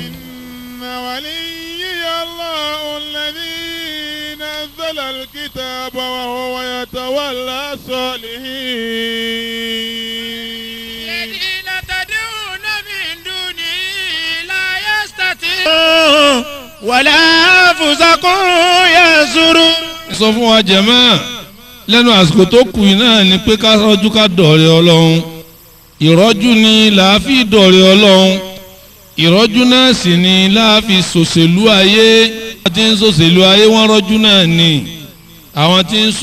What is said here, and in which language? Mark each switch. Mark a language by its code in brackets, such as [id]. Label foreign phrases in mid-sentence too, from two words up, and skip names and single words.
[ar] إن وليي الله الذي نزل الكتاب وهو يتولى الصالحين الذين تدعون من دونه لا يستطيعون ولا أنفسكم ينصرون. [yo] sọ fún wa jàmáà lẹ́nu àsìkò tó kù náà ni pé ká rọ́jú ká dọ̀rẹ́ Ọlọ́run ìrọ́jú ni làáfi dọ̀rẹ́ Ọlọ́run ìrọ́jú náà sì ni láàfi ṣòṣèlú ayé àwọn tí ń ṣòṣèlú ayé wọ́n rọ́jú náà ni àwọn tí ń